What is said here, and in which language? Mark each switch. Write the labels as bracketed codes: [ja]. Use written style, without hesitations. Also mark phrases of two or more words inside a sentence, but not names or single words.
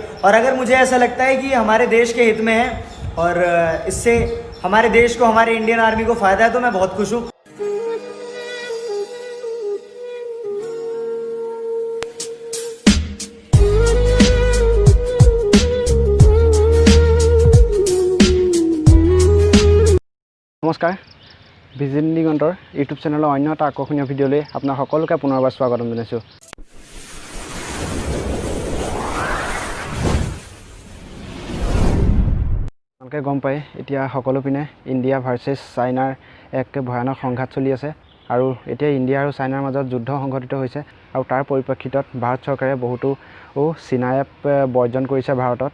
[hi] और अगर मुझे ऐसा लगता है कि हमारे देश के हित में है और इससे हमारे देश को, हमारे इंडियन आर्मी को फ़ायदा है, तो मैं बहुत खुश हूँ। नमस्कार, [as] ভিজিট দিগন্তৰ ইউটিউব চেনেলৰ অন্য এটা আকৰ্ষণীয় ভিডিঅ'লৈ আপোনাক সকলোকে পুনৰবাৰ স্বাগতম জনাইছোঁ। আপোনালোকে গম পায় এতিয়া সকলো পিনে ইণ্ডিয়া ভাৰ্চেছ চাইনাৰ এক ভয়ানক সংঘাত চলি আছে আৰু এতিয়া ইণ্ডিয়া আৰু চাইনাৰ মাজত যুদ্ধ সংঘটিত হৈছে আৰু তাৰ পৰিপ্ৰেক্ষিতত ভাৰত চৰকাৰে বহুতো চীনা এপ বৰ্জন কৰিছে ভাৰতত।